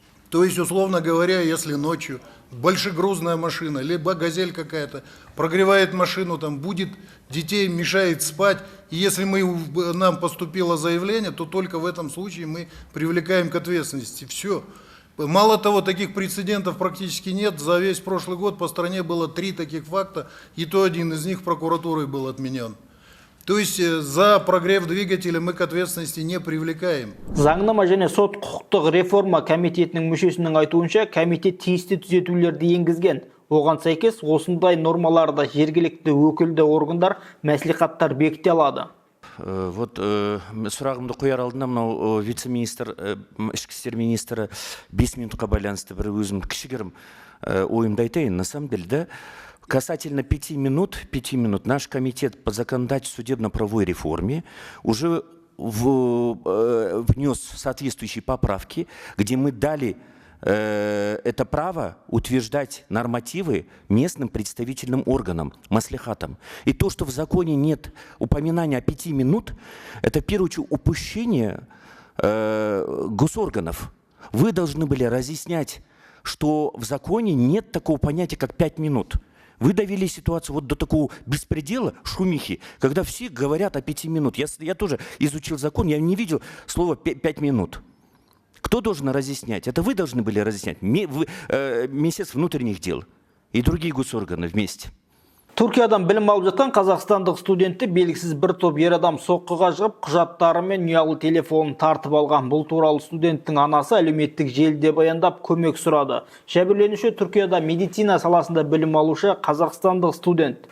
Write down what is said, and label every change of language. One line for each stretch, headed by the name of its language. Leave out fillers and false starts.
Russian: То есть, условно говоря, если ночью большегрузная машина, либо газель какая-то прогревает машину, там будет детей, мешает спать, и если нам поступило заявление, то только в этом случае мы привлекаем к ответственности. Все. Мало того, таких прецедентов практически нет. За весь прошлый год по стране было 3 таких факта, и то один из них прокуратурой был отменен. То есть за прогрев двигателя мы к ответственности не привлекаем.
Kazakh: Заңнама және сот құқықтық реформа комитетінің мүшесінің айтуынша, комитет тиісті түзетулерді енгізген. Оған сәйкес осындай нормаларды жергілікті өкілді органдар, мәслихаттар бекіте алады. Вот сұрағымды қояр алдында мынау вице-министр, ішкі істер министрі 5 минутқа байланысты бір өзім кішігірім ойымды айтайын.
Russian: На самом деле, да, касательно 5 минут, наш комитет по законодательству судебно-правовой реформе уже внес соответствующие поправки, где мы дали это право утверждать нормативы местным представительным органам, маслихатам. И то, что в законе нет упоминания о 5 минут, это в первую очередь упущение госорганов. Вы должны были разъяснять, что в законе нет такого понятия, как 5 минут. Вы довели ситуацию вот до такого беспредела, шумихи, когда все говорят о 5 минут. Я тоже изучил закон, я не видел слова 5 минут. Кто должен разъяснять? Это вы должны были разъяснять. Министерство внутренних дел и другие госорганы вместе.
Kazakh: Түркиядан білім алып жатқан қазақстандық студентті белгісіз бір топ ер адам соққыға жығып, құжаттары мен ұялы телефонын тартып алған. Бұл туралы студенттің анасы әлеуметтік желіде баяндап көмек сұрады. Жәбірленуші Түркияда медицина саласында білім алушы қазақстандық студент.